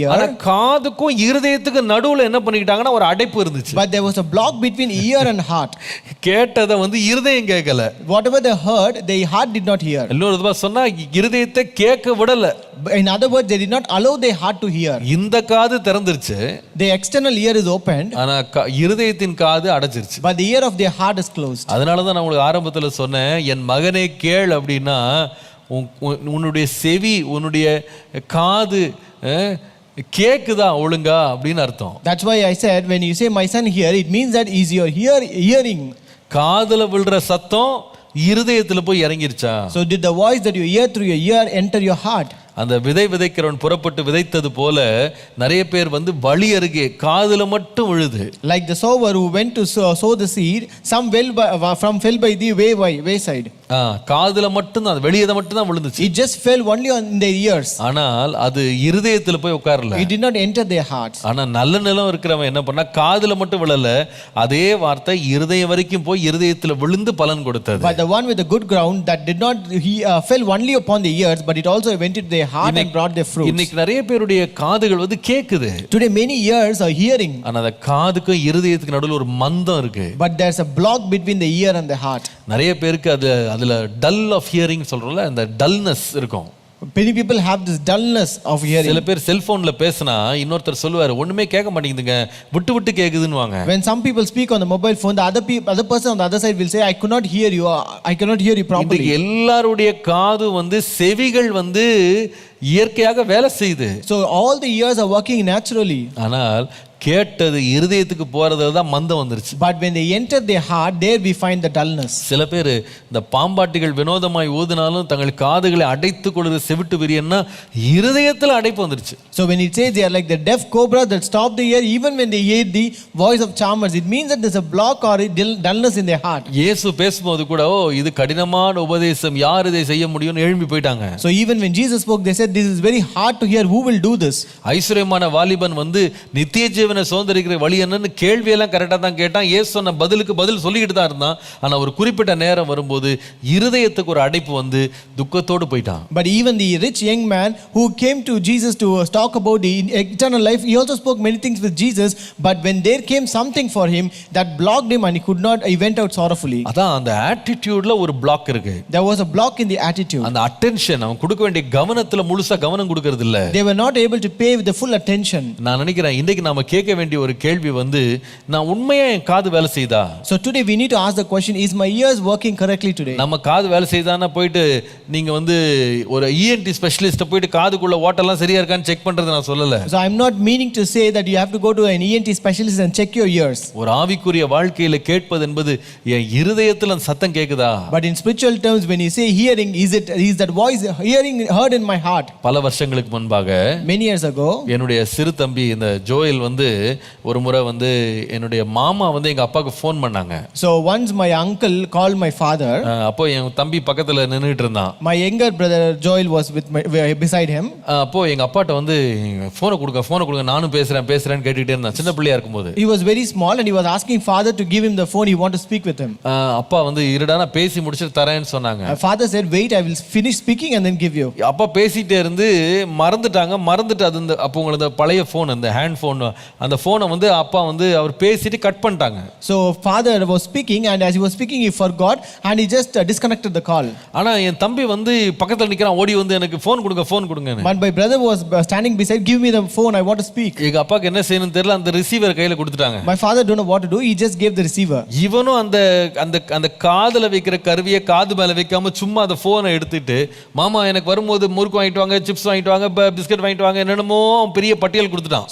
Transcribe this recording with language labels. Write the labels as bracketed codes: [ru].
[ta] ஆனா [en] ear, [ta] காதுக்கும் இருதயத்துக்கும் நடுவுல என்ன பண்ணிக்கிட்டாங்கன்னா ஒரு அடைப்பு இருந்துச்சு. [en] but there was a block between ear and heart. [ta] கேட்டதை இருதயம் கேட்கல. [en] Whatever they heard, the heart did not hear. [ta] இன்னொரு விதமா சொன்னா இருதயத்தை கேட்க விடல. [en] In other words, they did not allow their heart to hear. [ta] இந்த காது திறந்துருச்சு, [en] The external ear is opened, [ta] ஆனா இருதயத்தின் காது அடைச்சிருச்சு. [en] but the ear of their heart is closed. [ta] அதனாலதான் நான் உங்களுக்கு ஆரம்பத்துல சொன்னேன், என் மகனே கேள் அப்படின்னா உன்னுடைய செவி, உன்னுடைய காது கேக்குதா ஒழுங்கா அப்படின்னு அர்த்தம். [en] That's why I said, when you say my son hear, it means that is your hearing. [ta] காதுல விழுற சத்தம் இருதயத்துல போய் இறங்கிருச்சா? [en] So did the voice that you hear through your ear enter your heart? [ta] அந்த விதைக்கிறவன் புறப்பட்டு விதைத்தது போல நிறைய பேர் வழி அருகே காதுல மட்டும் விழுது. [en] Like the sower who went to sow the seed, some fell by the wayside. [ta] காதுல மட்டும் தான், வெளியே மட்டும் தான் விழுந்துச்சு. [en] It just fell only on their ears. [ta] ஆனால் அது இருதயத்துல போய் உட்காரல. [en] It did not enter their hearts. [ta] ஆனா நல்ல நிலம் இருக்கிறவன் என்ன பண்ணா, காதுல மட்டும் விழல, அதே வார்த்தை இருதயம் வரைக்கும் போய் இருதயத்துல விழுந்து பலன் கொடுத்தது. [en] But the one with the good ground that did not fell only upon the ears, but it also went into their heart and brought their fruits. [ta] இன்னைக்கு நிறைய பேருடைய காதுகள் கேக்குது. [en] Today many ears are hearing, [ta] ஆனா அந்த காதுக்கும் இருதயத்துக்கு நடுவுல ஒரு மந்தம் இருக்கு. [en] but there's a block between the ear and the heart. [ta] நிறைய பேருக்கு அதுல [en] dull of hearing [ta] சொல்றோம்ல, அந்த டல்னஸ் இருக்கும். [en] Many people have this dullness of hearing. [ta] சில பேர் செல்போன்ல பேசினா இன்னொருத்தர் சொல்லுவாரு, ஒண்ணுமே கேட்க மாட்டேங்குதுங்க, விட்டு கேக்குதுன்னுவாங்க. [en] When some people speak on the mobile phone, the other person on the other side will say, I could not hear you, I cannot hear you properly. [ta] எல்லாருடைய காது செவிகள் இயற்கையாக வேலை செய்யுது. [en] So all the ears are working naturally. [ta] ஆனால் கேட்டது இருதயத்துக்கு போறதுல தான் மந்தம் வந்துருச்சு. [en] But when they enter their heart, there we find the dullness. [ta] சில பேர் இந்த பாம்பாட்டிகள் வினோதமாய் ஊதினாலும் தங்கள் காதுகளை அடைத்துக் கொள்கிற செவிட்டு விரியன்னா இருதயத்துல அடைப்பு வந்துருச்சு. [en] So when it says they are like the deaf cobra that stop the ear even when they hear the voice of charmers, it means that there's a block or a dullness in their heart. [ta] இயேசு பேசும்போது கூட இது கடினமான உபதேசம், யார் இதை செய்ய முடியும்னு எழும்பி போயிட்டாங்க. [en] So even when Jesus spoke, they said this is very hard to hear, who will do this? [ta] ஐஸ்வரியமான வாலிபன் நித்திய ஜீவனை சுதந்தரிக்கிற வழி என்னன்னு கேள்வியெல்லாம் கரெக்டா தான் கேட்டான். இயேசு சொன்ன பதிலுக்கு பதில் சொல்லிக்கிட்டு தான் இருந்தான். ஆனா ஒரு குறிப்பிட்ட நேரம் வரும்போது இருதயத்துக்கு ஒரு அடைப்பு துக்கத்தோடு போயிட்டான். [en] But even the rich young man who came to Jesus to talk about the eternal life, he also spoke many things with Jesus, but when there came something for him that blocked him and he went out sorrowfully. [ta] அதான் அந்த ஆட்டிட்யூட்ல ஒரு black இருக்கு. [en] There was a block in the attitude. [ta] அந்த attention, அவன் கொடுக்க வேண்டிய கவனத்துல முழுசா கவனம் கொடுக்கிறது இல்ல. [en] They were not able to pay with the full attention. [ta] நான் நினைக்கிறேன் இன்னைக்கு நாம கேட்க வேண்டிய ஒரு கேள்வி நான் உண்மையா என் காது வேலை செய்தா? [en] So today we need to ask the question, is my ears working correctly today? [ta] நம்ம காது வேலை செய்தானா போயிட்டு நீங்க ஒரு ENT ஸ்பெஷலிஸ்ட போயிட்டு காதுக்குள்ள ஓட்டெல்லாம் சரியா இருக்கான்னு செக் பண்றது நான் சொல்லல. [en] So I'm not meaning to say that you have to go to an ENT specialist and check your ears. [ta] ஒரு ஆவிக்குரிய வாழ்க்கையில கேட்பது என்பது என் இருதயத்துல சத்தம் கேக்குதா? [en] But in spiritual terms, when you say hearing, is that voice hearing heard in my heart? [ta] பல வருஷங்களுக்கு முன்பாக, [en] many years ago, [ta] என்னுடைய சிறு தம்பி இந்த ஜோயல் ஒரு முறை என்னுடைய மாமா எங்க அப்பாக்கு ஃபோன் பண்ணாங்க. [en] So once my uncle called my father. [ta] அப்போ என் தம்பி பக்கத்துல நின்னுட்டு இருந்தான். [en] My younger brother Joel was beside him. [ta] அப்போ எங்க அப்பாட்ட போனை கொடுங்க நானும் பேசுறேன்னு கேட்டுட்டே இருந்தான், சின்ன பிள்ளையா இருக்கும்போது. [en] He was very small and he was asking father to give him the phone, he want to speak with him. [ta] அப்பா இருடா நான் பேசி முடிச்சிட்டு தரேன்னு சொன்னாங்க. [en] My father said wait, I will finish speaking and then give you. [ta] அப்பா பேசிட்டே இருந்து மறந்துட்டு அது அப்போ உங்களுக்கு பழைய போன், அந்த ஹேண்ட் போன், அந்த போனை அப்பா அவர் பேசிட்டு கட் பண்ணிட்டாங்க. [en] So father was speaking and as he was speaking he forgot and he just disconnected the call. [ta] ஆனா என் தம்பி பக்கத்துல நிக்கறான், ஓடி எனக்கு போன் கொடுங்க. [en] But my brother was standing beside, give me the phone, I want to speak. [ta] எங்க அப்பாக்கு என்ன செய்யணும்னு தெரியல, அந்த ரிசீவர் கையில கொடுத்துட்டாங்க. [en] My father don't know what to do, he just gave the receiver. [ta] இவனும் அந்த காதுல வைக்கிற கருவியை காது மேல வைக்காம சும்மா அந்த போனை எடுத்துட்டு, மாமா எனக்கு வரும்போது முறுக்கு வாங்கிட்டு வாங்க, சிப்ஸ் வாங்கிட்டு வாங்க, பிஸ்கட் வாங்கிட்டு வாங்க, என்னென்னமோ பெரிய பட்டியல் கொடுத்துட்டான்.